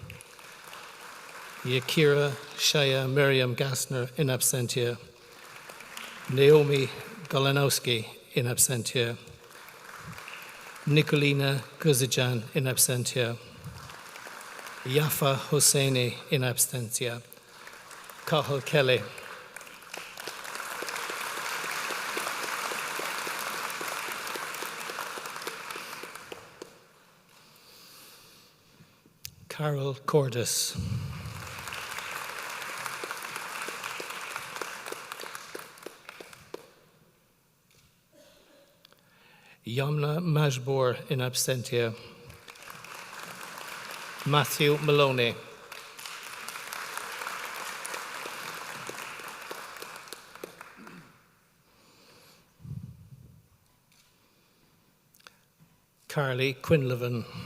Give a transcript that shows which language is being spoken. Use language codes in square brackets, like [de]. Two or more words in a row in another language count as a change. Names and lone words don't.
[en] Yakira Shaya Miriam Gassner [la] in absentia. [en] Naomi Golanowski [la] in absentia. [en] Nicolina Guzijan [la] in absentia. [en] Yafa Hosseini [la] in absentia. [en] Cathal Kelly. Carol Cordis. Yamna Majbour [la] in absentia. [en] Matthew Maloney. Carly Quinlivan.